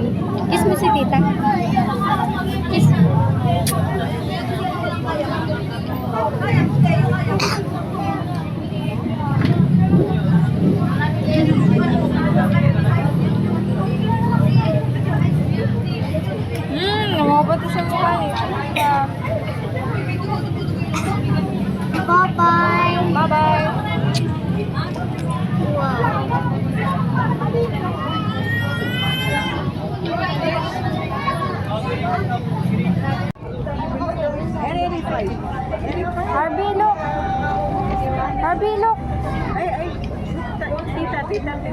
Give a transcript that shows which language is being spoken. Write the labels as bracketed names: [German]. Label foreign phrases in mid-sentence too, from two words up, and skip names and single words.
[Filipino] Kiss mo si tita. Kiss. Lumabot sa mukha eh. [English] Bye-bye. Bye-bye. Harvey, look. Harvey, look. [Filipino] Ay. Tita.